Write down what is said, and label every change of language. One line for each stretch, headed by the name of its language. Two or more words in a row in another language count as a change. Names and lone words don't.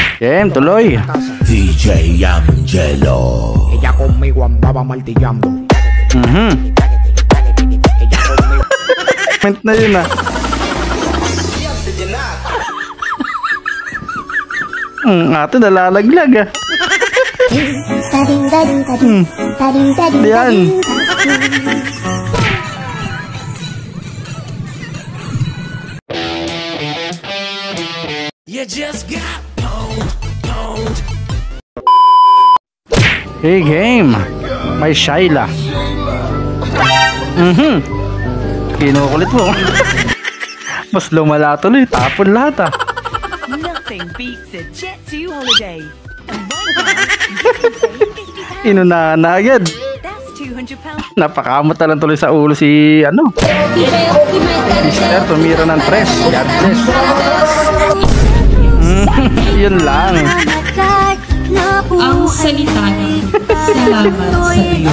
Filipino: Game, tuloy. DJ Angelo.
Spanish: Ella conmigo andaba martillando.
Filipino: Comment na yun ah. Ate nalalaglag ah. Yan.
English: You just got pwned. Hey game,
Filipino: may Shyla. Kinukulit mo. Mas lumala tuloy, tapon lahat ah.
English: Nothing beats a Jet2 holiday. And right now,
Filipino: Inunahan na agad.
English: that's £200.
Filipino: Napakamot na lang tuloy sa ulo si ano. Mister, tumira ng tres.
English: God bless.
Filipino: Yun lang. Ang salita niya. Salamat sa iyo.